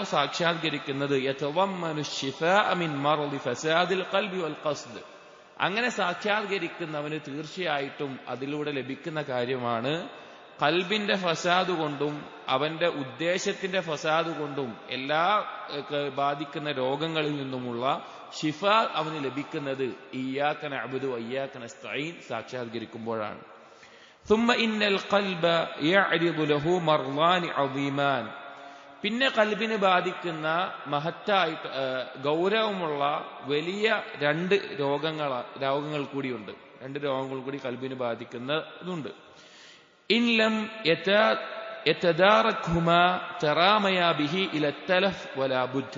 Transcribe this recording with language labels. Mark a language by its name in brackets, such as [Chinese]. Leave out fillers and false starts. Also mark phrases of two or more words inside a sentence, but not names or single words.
[Malayalam] സാക്ഷാത്കരിക്കുന്നത്, [Arabic] يتضمن شفاء من مرض فساد القلب والقصد, [Malayalam] അങ്ങനെ സാക്ഷാത്കരിക്കുന്നവന് തീർച്ചയായിട്ടും അതിലൂടെ ലഭിക്കുന്ന കാര്യമാണ് ഖൽബിന്റെ ഫസാദ് കൊണ്ടും അവന്റെ ഉദ്ദേശത്തിന്റെ ഫസാദ് കൊണ്ടും എല്ലാ ബാധിക്കുന്ന രോഗങ്ങളിൽ നിന്നുമുള്ള ശിഫ അവന് ലഭിക്കുന്നത് [Arabic] إياك نعبد وإياك نستعين [Malayalam] സാക്ഷാത്കരിക്കുമ്പോഴാണ്. [Arabic] ثم إن القلب يعرض له مرضان عظيمان, [Malayalam] പിന്നെ ഖൽബിനെ ബാധിക്കുന്ന മഹത്തായിട്ട് ഗൗരവമുള്ള വലിയ 2 രോഗങ്ങൾ കൂടിയുണ്ട്. 2 രോഗങ്ങൾ കൂടി ഖൽബിനെ ബാധിക്കുന്നതുണ്ട്. [Arabic] إن لم يتداركهما تراميا به إلى التلف ولا بد.